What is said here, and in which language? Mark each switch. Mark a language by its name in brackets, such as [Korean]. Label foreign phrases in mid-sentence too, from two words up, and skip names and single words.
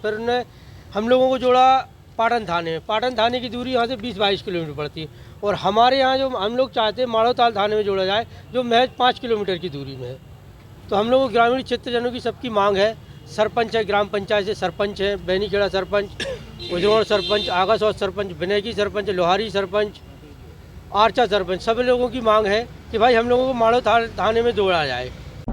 [Hindi] फिर उन्होंने हम लोगों को जोड़ा पाटन थाने में। पाटन थाने की दूरी यहाँ से 20-22 किलोमीटर पड़ती है और हमारे यहाँ जो हम लोग चाहते हैं माड़ोताल थाने में जोड़ा जाए, जो महज 5 किलोमीटर की दूरी में है। तो हम लोगों ग्रामीण क्षेत्रजनों की सबकी मांग है। सरपंच है, ग्राम पंचायत से सरपंच है, बैनीखेड़ा सरपंच, उजरोड़ सरपंच, आगासौत सरपंच, बिनेकी सरपंच, लोहारी सरपंच, आरछा सरपंच, सभी लोगों की मांग है कि भाई हम लोगों को माड़ो थाने में जोड़ा जाए।